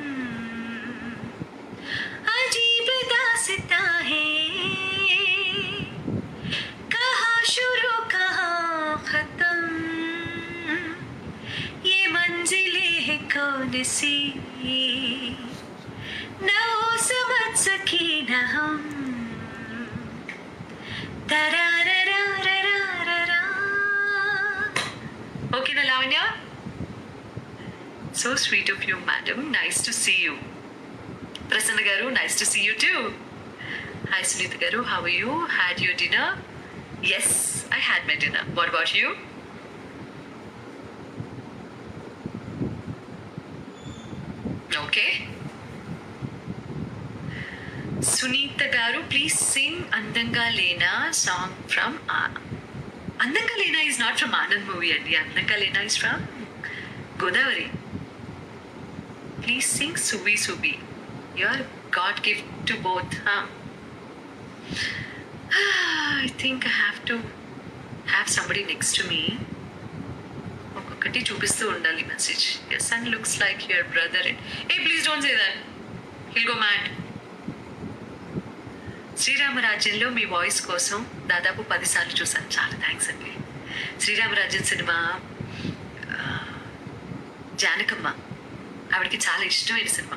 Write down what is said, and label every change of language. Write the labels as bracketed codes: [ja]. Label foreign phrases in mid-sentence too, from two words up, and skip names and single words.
[hi] अजीब दास्ता है कहाँ शुरू कहाँ खत्म, ये मंजिलें है कौन सी, न वो समझ सकी न हम. तरारारारारारा. [en] Okay, na Lavanya? So sweet of you, madam. Nice to see you. Prasanna garu, nice to see you too. Hi, Sunita garu. How are you? Had your dinner? Yes, I had my dinner. What about you? Okay. Sunita garu, please sing Andanga Lena song from Andanga Lena is not from Anand movie andi. Andanga Lena is from Godavari. Please sing Subi Subi. Your God gift to both. I think I have to have somebody next to me. [te] ఒక్కొక్కటి చూపిస్తూ ఉండాలి మెసేజ్. [en] Your son looks like your brother. A please don't say that, he'll go mad. [te] శ్రీరామరాజ్యంలో మీ వాయిస్ కోసం దాదాపు 10 సార్లు చూసాను. చాలా థ్యాంక్స్ అండి. శ్రీరామరాజ్యం సినిమా జానకమ్మ ఆవిడకి చాలా ఇష్టమైన సినిమా.